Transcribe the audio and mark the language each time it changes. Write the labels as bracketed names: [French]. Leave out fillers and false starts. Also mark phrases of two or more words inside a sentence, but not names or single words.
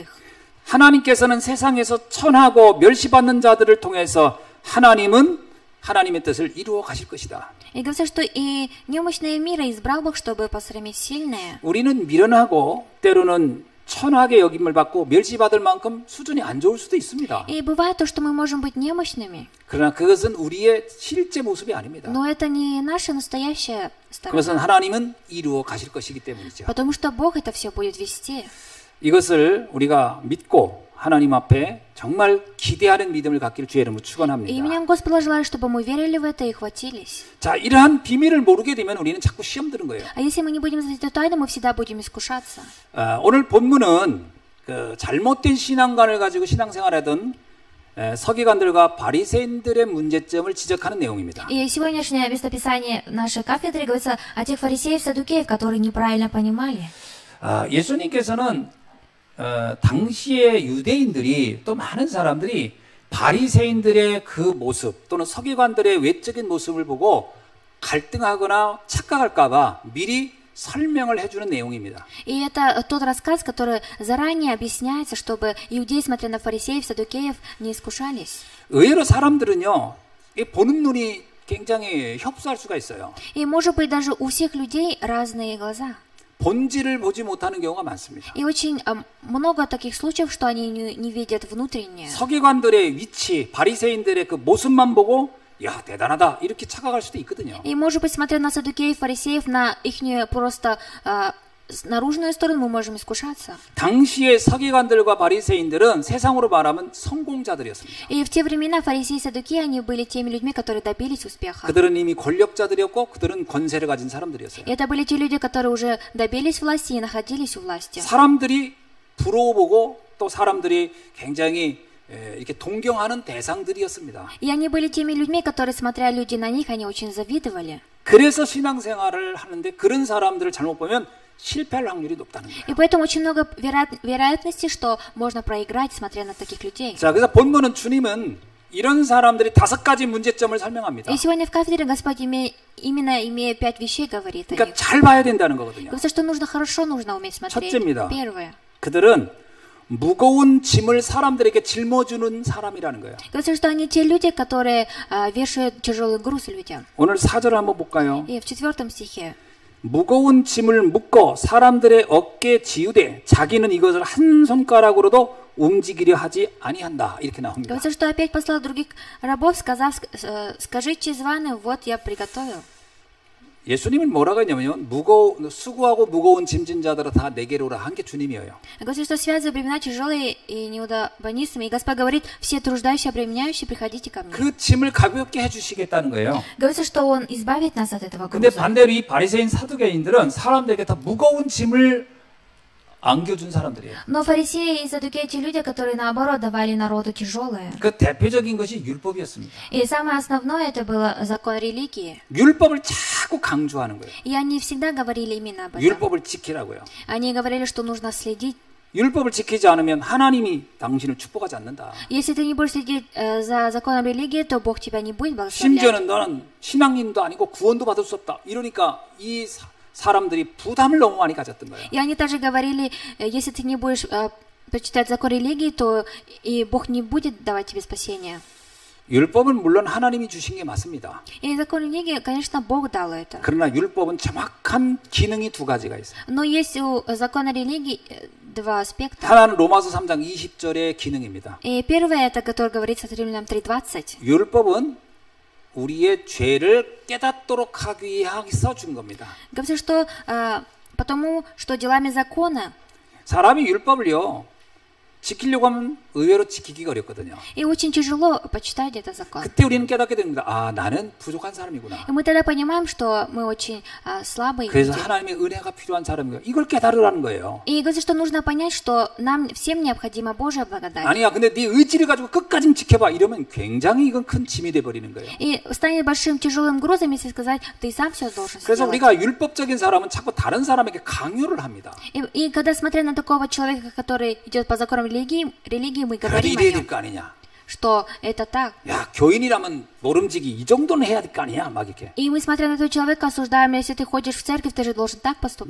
[Korean] 하나님께서는 세상에서 천하고 멸시받는 자들을 통해서 하나님의 뜻을 이루어 가실 것이다. [Russian] И говорится, что и немощные мира избрал Бог, чтобы посрамить сильные. [Korean] 우리는 미련하고 때로는 천하게 여김을 받고 멸시받을 만큼 수준이 안 좋을 수도 있습니다. [Russian] И бывает то, что мы можем быть немощными, [Korean] 그러나 그것은 우리의 실제 모습이 아닙니다. [Russian] но это не наша настоящая [Korean] 그것은 [Russian] сторона. [Korean] 하나님은 이루어 가실 것이기 때문이죠. [Russian] Потому что Бог это все будет вести. [Korean] 이것을 우리가 믿고 하나님 앞에 정말 기대하는 믿음을 갖기를 주의 이름으로 [Russian] И [Korean] 축원합니다. [Russian] именем Господа желаю, чтобы мы верили в это и хватились. [Korean] 자, 이러한 비밀을 모르게 되면 우리는 자꾸 시험 드는 거예요. [Russian] А если мы не будем знать эту тайну, мы всегда будем искушаться. [Korean] 오늘 본문은 그 잘못된 신앙관을 가지고 신앙생활하던 서기관들과 바리새인들의 문제점을 지적하는 내용입니다. [Russian] И сегодняшнее местописание нашей кафедры говорится о тех фарисеев, саддукеев, которые неправильно понимали. [Korean] 예수님께서는 당시의 유대인들이 또 많은 사람들이 바리새인들의 그 모습 또는 서기관들의 외적인 모습을 보고 갈등하거나 착각할까봐 미리 설명을 해주는 내용입니다. [Russian] И это тот рассказ, который заранее объясняется, чтобы иудеи, смотря на фарисеев, саддукеев, не искушались. [Korean] 의외로 사람들은요, 이 보는 눈이 굉장히 협소할 수가 있어요. [Russian] И, может быть, даже у всех людей разные глаза. [Korean] 본질을 보지 못하는 경우가 많습니다. [Russian] И очень много таких случаев, что они не видят внутреннее. [Korean] 서기관들의 위치, 바리새인들의 그 모습만 보고 야, 대단하다 이렇게 착각할 수도 있거든요. [Russian] И, может быть, смотря на саддукеев, фарисеев, на их просто наружную сторону, мы можем искушаться. [Korean] 당시의 서기관들과 바리새인들은 세상으로 말하면 성공자들이었습니다. [Russian] И в те времена фарисеи и саддукеи, они были теми людьми, которые добились успеха. [Korean] 그들은 이미 권력자들이었고 그들은 권세를 가진 사람들이었어요. [Russian] И это были те люди, которые уже добились власти и находились у власти. [Korean] 사람들이 부러워보고 또 사람들이 굉장히 이렇게 동경하는 대상들이었습니다. [Russian] И они были теми людьми, которые, смотря люди на них, они очень завидовали. [Korean] 그래서 신앙생활을 하는데 그런 사람들을 잘못 보면 실패할 확률이 높다는 거예요. [Russian] И поэтому очень много вероятностей, что можно проиграть, смотря на таких людей. [Korean] 자, 그래서 본문은 주님은 이런 사람들이 5가지 문제점을 설명합니다. [Russian] И сегодня в кафедре Господь именно имея 5 вещей говорит о [Korean] 그러니까 [Russian] них. [Korean] 잘 봐야 된다는 거거든요. [Russian] Говорится, что нужно хорошо, нужно уметь смотреть. [Korean] 첫째입니다. [Russian] Первое. [Korean] 그들은 무거운 짐을 사람들에게 짊어주는 사람이라는 거예요. [Russian] Говорится, что они те люди, которые вешают тяжелый груз людям. [Korean] 오늘 4절을 한번 볼까요? [Russian] И в 4 стихе. [Korean] 무거운 짐을 묶어 사람들의 어깨에 지우되 자기는 이것을 한 손가락으로도 움직이려 하지 아니한다. 이렇게 나옵니다. [Russian] Говорится, что опять послал других рабов, сказав, скажите званым, вот я приготовил. [Korean] 예수님은 뭐라고 했냐면 수고하고 무거운 짐진 자들아 다 내게로 오라 한 게 주님이에요. [Russian] Говорится, что связывая бремена тяжелые и неудобонисами, и Господь говорит, все труждающие, обременяющие, приходите ко мне. [Korean] 그 짐을 가볍게 해주시겠다는 거예요. [Russian] Говорится, что Он избавит нас от этого [Korean] 근데 [Russian] груза. [Korean] 반대로 이 바리새인 사두개인들은 사람들에게 더 무거운 짐을 안겨준 사람들이에요. [Russian] Но фарисеи и саддукеи те люди, которые наоборот давали народу тяжелое. [Korean] 그 대표적인 것이 율법이었습니다. [Russian] И самое основное это было закон религии. [Korean] 율법을 자꾸 강조하는 거예요. [Russian] И они всегда говорили именно об этом. [Korean] 율법을 지키라고요. [Russian] Они говорили, что нужно следить. [Korean] 율법을 지키지 않으면 하나님이 당신을 축복하지 않는다. [Russian] Если ты не будешь следить за законом религии, то Бог тебя не будет благословлять. [Korean] 심지어는 너는 신앙인도 아니고 구원도 받을 수 없다. 이러니까 이 사람들이 부담을 너무 많이 가졌던 거예요. [Russian] И они также говорили, если ты не будешь почитать закон религии, то и Бог не будет давать тебе спасения. [Korean] 율법은 물론 하나님이 주신 게 맞습니다. [Russian] И закон религии, конечно, Бог дал это. [Korean] 그러나 율법은 정확한 기능이 2가지가 있어요. [Russian] Но есть у закона религии два аспекта. [Korean] 하나는 로마서 3장 20절의 기능입니다. [Russian] И первое, это, которое говорится от Римлянам 3:20. [Korean] 율법은 우리의 죄를 깨닫도록 하기 위해서 준 겁니다. [Russian] Говорится, что потому, что делами закона. [Korean] 사람이 율법을요 지키려고 하면 의외로 지키기가 어렵거든요. [Russian] И очень тяжело почитать этот закон. [Korean] 그때 우리는 깨닫게 됩니다. 아, 나는 부족한 사람이구나. [Russian] И мы тогда понимаем, что мы очень слабые [Korean] 그래서 [Russian] люди. [Korean] 하나님의 은혜가 필요한 사람이에요. 이걸 깨달으라는 거예요. [Russian] И говорится, что нужно понять, что нам всем необходима Божья благодать. [Korean] 아니야, 근데 네 의지를 가지고 끝까지 지켜봐. 이러면 굉장히 이건 큰 짐이 돼버리는 거예요. [Russian] И станет большим тяжелым грузом, если сказать, ты сам все должен [Korean] 그래서 [Russian] сделать. [Korean] 우리가 율법적인 사람은 자꾸 다른 사람에게 강요를 합니다. [Russian] И когда смотря на такого человека, который идет по законам религии мы [Korean] 그래도 [Russian] говорим о [Korean] 이래야 [Russian] нем, [Korean] 될 거 아니냐. [Russian] что это так. [Korean] 야, 교인이라면 모름지기 이 정도는 해야 될 거 아니야. 막 이렇게. [Russian] И мы, смотря на этого человека, осуждаем, если ты ходишь в церковь, ты же должен так поступать.